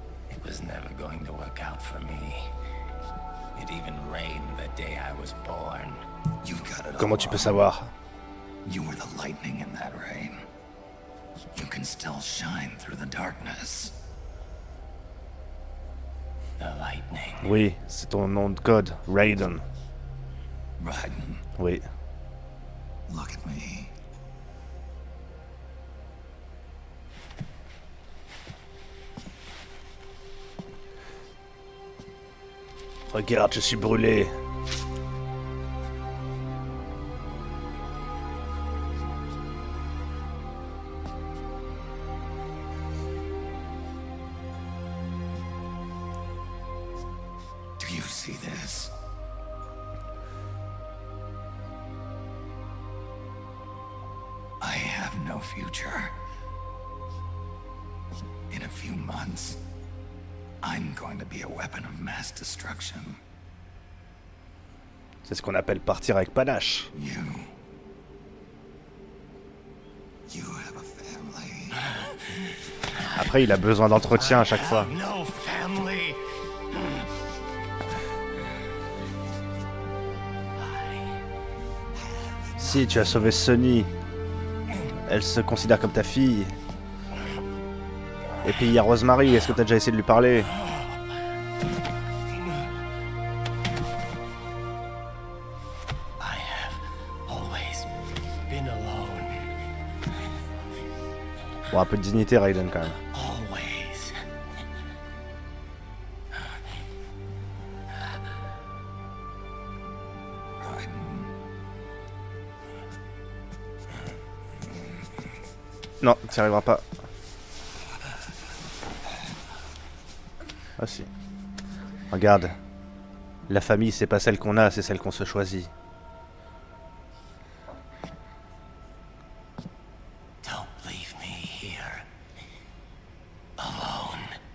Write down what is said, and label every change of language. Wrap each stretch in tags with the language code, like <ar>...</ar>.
<en>It was never going to work out for me. It even rained the day I was born. You've got it.</en> <fr>Comment tu peux savoir?</fr> <en>You were the lightning in that rain. You can still shine through the darkness. The lightning.</en> <fr>Oui, c'est ton nom de code, Raiden.</fr> <en>Raiden,</en> <fr>Oui.</fr> <en>look at me.</en> <fr>Regarde, je suis brûlé.</fr> <en>Do you see this? I have no future. In a few months, I'm going to be a weapon of mass destruction.</en> <fr>C'est ce qu'on appelle partir avec panache.</fr> <en>You have a family.</en> <fr>Après, il a besoin d'entretien à chaque fois.</fr> <en>No family.</en> <fr>Si tu as sauvé Sunny, elle se considère comme ta fille. Et puis il y a Rosemary, est-ce que tu as déjà essayé de lui parler?</fr> <en>I have always been alone.</en> <fr>Bon, un peu de dignité, Raiden, quand même.</fr> <en>Always.</en> <fr>Non, tu n'y arriveras pas. Ah si. Regarde. La famille, c'est pas celle qu'on a, c'est celle qu'on se choisit.</fr> <en>Don't leave me here alone.</en>